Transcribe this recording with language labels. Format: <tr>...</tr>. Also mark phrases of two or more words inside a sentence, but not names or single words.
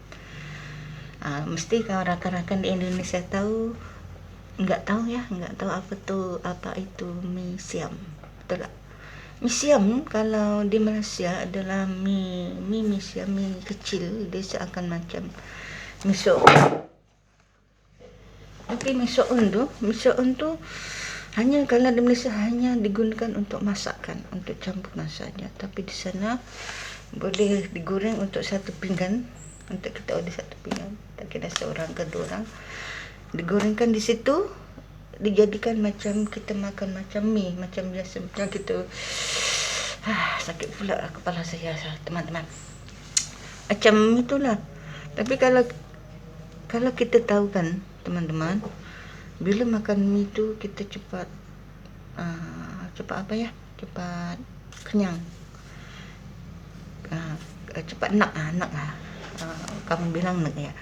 <ms>Mesti kalau rakan-rakan di Indonesia tahu, nggak tahu apa itu mie siam, betul tak? Mie siam kalau di Malaysia adalah mie siam, mie kecil, dia seakan macam mie soun. Okey, mie soun tu hanya kalau di Malaysia hanya digunakan untuk masakan, untuk campuran saja. Tapi di sana boleh digoreng untuk satu pinggan, untuk kita order satu pinggan, tak kira seorang ke dua orang. Digorengkan di situ, dijadikan macam kita makan macam mie, macam biasa, macam kita sakit pula kepala saya teman-teman. Macam itulah. Tapi kalau kita tahu kan teman-teman, bila makan mie tu kita cepat kenyang, cepat nak kamu bilang nak ya.</ms>